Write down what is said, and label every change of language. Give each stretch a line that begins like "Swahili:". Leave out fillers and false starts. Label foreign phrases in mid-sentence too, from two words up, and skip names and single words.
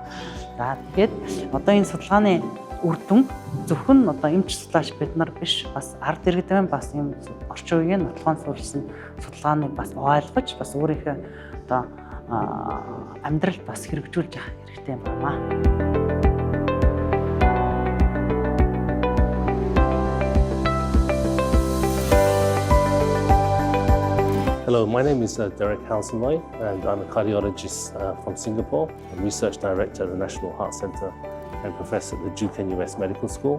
Mongolian: За тэгээд одоо энэ судалгааны үр дүн зөвхөн одоо эмч судлаач бид нар биш, бас ард иргэдэн бас юм орчин үеийн нотлохоон суурилсан судалгааныг бас ойлгож бас өөрийнхөө одоо амьдралд бас хэрэгжүүлж явах хэрэгтэй юм байна.
English: Hello, my name is Derek Housenloy and I'm a cardiologist from Singapore. I'm Research Director at the National Heart Centre and Professor at the Duke NUS Medical School.